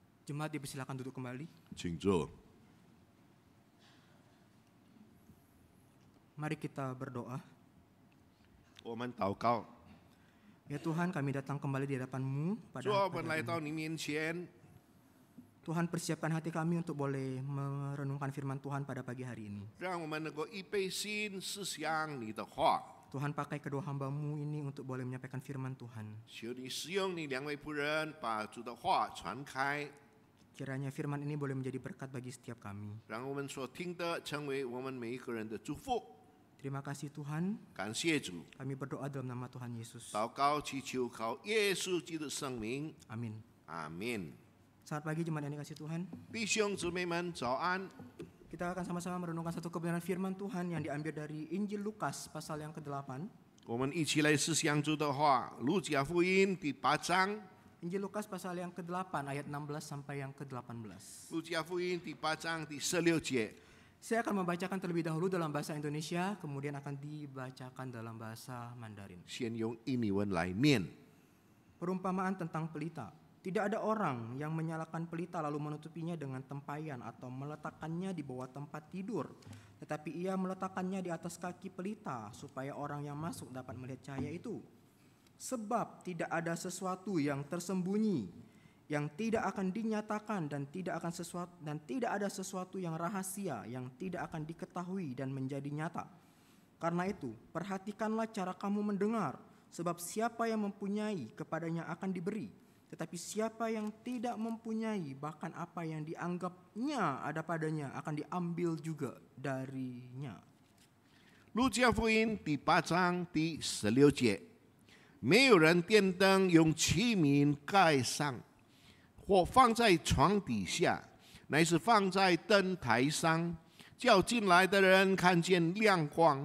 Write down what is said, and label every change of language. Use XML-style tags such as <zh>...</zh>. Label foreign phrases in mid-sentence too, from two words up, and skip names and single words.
<id>Jemaat dipersilakan duduk kembali.</id> <zh>请坐。</zh> <id>Mari kita berdoa.</id> <zh>我们祷告，</zh> <id>Ya Tuhan, kami datang kembali di hadapan-Mu</id> <zh>主啊，我</zh> <id>pada</id> <zh>们来</zh> <id>hari</id> <zh>到</zh> <id>ini.</id> <zh>你面前，</zh> <id>Tuhan, persiapkan hati kami untuk boleh merenungkan firman Tuhan pada pagi hari ini.</id> <zh>让我们能够预备心思想你的话。</zh> <id>Tuhan, pakai kedua hamba-Mu ini untuk boleh menyampaikan firman Tuhan.</id> <zh>求你使用你两位仆人，把主的话传开，</zh> <id>Kiranya firman ini boleh menjadi berkat bagi setiap kami.</id> <zh>让我们所听的成为我们每一个人的祝福。</zh> <id>Terima kasih Tuhan,</id> <zh>感谢主，</zh> <id>kami berdoa dalam nama Tuhan Yesus.</id> <zh>祷告祈求靠耶稣基督的圣名，</zh> <id>Amin.</id> <zh>阿门。</zh> <id>Selamat pagi jemaat yang dikasihi Tuhan.</id> <zh>弟兄姊妹们，早安。</zh> <id>Kita akan sama-sama merenungkan satu kebenaran firman Tuhan yang diambil dari Injil Lukas pasal yang ke-8.</id> <zh>我们一起来思想主的话，《路加福音》第8章，《</zh> <id>Injil Lukas pasal yang ke-8 ayat 16 sampai yang ke-18.</id> <zh>路加福音》第8章第16节。</zh> <id>Saya akan membacakan terlebih dahulu dalam bahasa Indonesia, kemudian akan dibacakan dalam bahasa Mandarin.</id> <zh>先用印尼文来念。</zh> <id>Perumpamaan tentang pelita. Tidak ada orang yang menyalakan pelita lalu menutupinya dengan tempayan atau meletakkannya di bawah tempat tidur. Tetapi ia meletakkannya di atas kaki pelita supaya orang yang masuk dapat melihat cahaya itu. Sebab tidak ada sesuatu yang tersembunyi yang tidak akan dinyatakan dan tidak ada sesuatu yang rahasia yang tidak akan diketahui dan menjadi nyata. Karena itu, perhatikanlah cara kamu mendengar, sebab siapa yang mempunyai kepadanya akan diberi, tetapi siapa yang tidak mempunyai bahkan apa yang dianggapnya ada padanya akan diambil juga darinya.</id> <zh>路加福音第8章第16节，没有人电灯用器皿盖上，或放在床底下，乃是放在灯台上，叫进来的人看见亮光。</zh>